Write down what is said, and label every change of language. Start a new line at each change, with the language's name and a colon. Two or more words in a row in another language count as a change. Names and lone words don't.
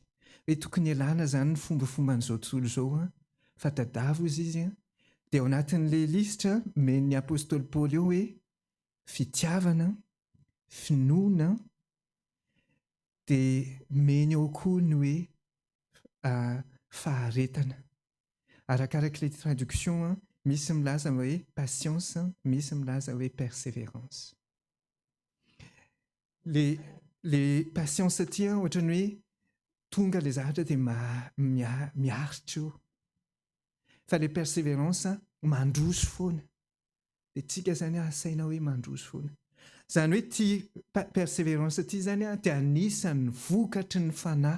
Malagasy: Hoe tokony ialana izany ny fombafomban'izao tontolo izao fa tadavo izy dia ao anatin'ilay lisitra men'ny apôstôly Paoly eo hoe fitiavana, finoana, dia meny ao koa ny hoe faharetana. Arakarak'ilay traduction misy milaza hoe patience, misy milaza hoe persévérance. Le patience ty ohatrany hoe tonga le zavatra dia miaritra eo. Fa le persévérance mandroso foana. Dia tsika zany asaina hoe mandroso foana. Zany hoe ty persévérance ty zany dia anisan'ny vokatry ny fanahy.